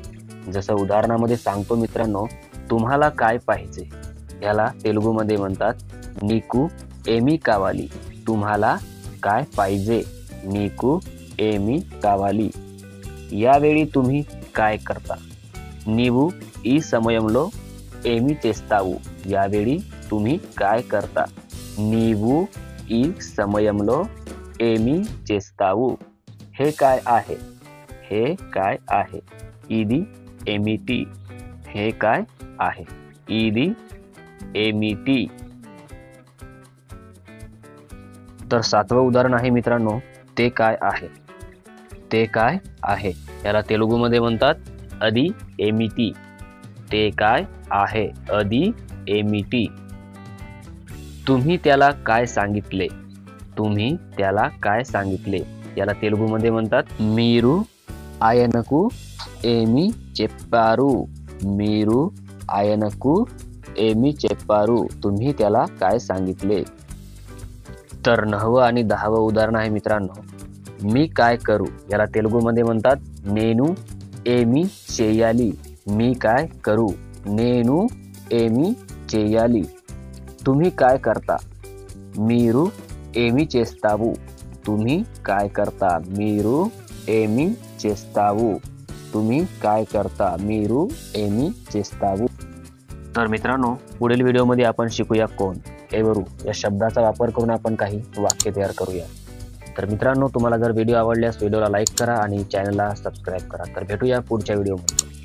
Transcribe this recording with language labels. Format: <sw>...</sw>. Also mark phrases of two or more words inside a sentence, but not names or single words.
<mr>जसं उदाहरणामध्ये सांगतो मित्रांनो, तुम्हाला काय पाहिजे याला तेलुगूमध्ये म्हणतात</mr> <te>నీకు ఏమి కావాలి।</te> <mr>तुम्हाला काय पाहिजे,</mr> <te>నీకు ఏమి కావాలి।</te> <mr>यावेळी तुम्ही काय करता,</mr> <te>నీవు ఈ సమయంలో ఏమి చేస్తావు।</te> <mr>यावेळी तुम्ही काय करता,</mr> <te>నీవు ఈ సమయంలో ఏమి చేస్తావు।</te> <mr>हे काय आहे, हे काय आहे,</mr> <te>ఇది ఏమిటి।</te> <mr>हे काय आहे,</mr> <te>ఇది ఏమిటి।</te> <mr>तर सातवं उदाहरण आहे मित्रांनो, ते काय आहे। ते काय आहे याला तेलुगूमध्ये म्हणतात</mr> <te>అది ఏమిటి।</te> <mr>ते काय आहे,</mr> <te>అది ఏమిటి।</te> <mr>तुम्ही त्याला काय सांगितले, तुम्ही त्याला काय सांगितले याला तेलुगूमध्ये म्हणतात</mr> <te>మీరు ఆయనకు ఏమి చెప్పారు। మీరు ఆయనకు ఏమి చెప్పారు।</te> <mr>तुम्ही त्याला काय सांगितले। तर 9व आणि 10व उदाहरण आहे मित्रांनो, मी काय करू याला तेलुगूमध्ये म्हणतात</mr> <te>నేను ఏమి చేయాలి।</te> <mr>मी काय करू,</mr> <te>నేను ఏమి చేయాలి।</te> <mr>तुम्ही काय करता,</mr> <te>మీరు ఏమి చేస్తావు।</te> <mr>तुम्ही काय करता,</mr> <te>మీరు ఏమి చేస్తావు।</te> <mr>तुम्ही काय करता,</mr> <te>మీరు ఏమి చేస్తావు।</te> <mr>तर मित्रांनो, पुढील व्हिडिओमध्ये आपण शिकूया कोण एवरू या शब्दाचा वापर करून आपण काही वाक्य तयार करूया। तर मित्रांनो, तुम्हाला जर व्हिडिओ आवडल्यास व्हिडिओला लाईक करा आणि चॅनलला सबस्क्राईब करा। तर भेटूया पुढच्या व्हिडिओमध्ये।</mr>